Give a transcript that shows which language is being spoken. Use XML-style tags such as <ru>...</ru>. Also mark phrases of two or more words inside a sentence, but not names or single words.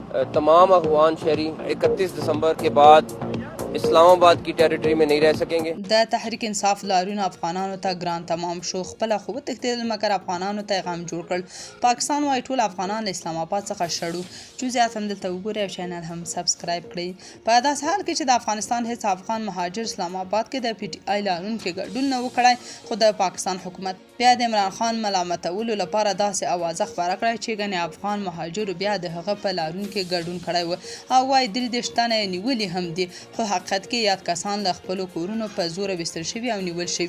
<ur>تمام افغان شہری 31 دسمبر کے بعد اسلام آباد کی ٹیریٹری میں نہیں رہ سکیں گے.</ur> <ps>د تحریک انصاف لاریون افغانانو ته ګران تمام شو خپل خو تختیدل مګر افغانانو ته غم جوړ کړ. پاکستان وايي ټول افغانان اسلام آباد څخه شړو. جزئیات هم دلته وګورئ او چینل هم سبسکرایب کړئ. په داسې حال کې چې د افغانستان هیڅ افغان مهاجر اسلام آباد کې د پی ټی آی لارونکو ګډون نه وکړای، خو د پاکستان حکومت بیا د عمران خان ملامتولو لپاره داسې اوازه خپاره کړه چې ګڼې افغان مهاجرو بیا د هغه په لارونکو ګډون کړی و او وايي 33 تنه نیولي هم دي، خو حقیقت کې یاد کسان له خپلو کورونو په زوره ویستل شوي او نیول شوي.</ps>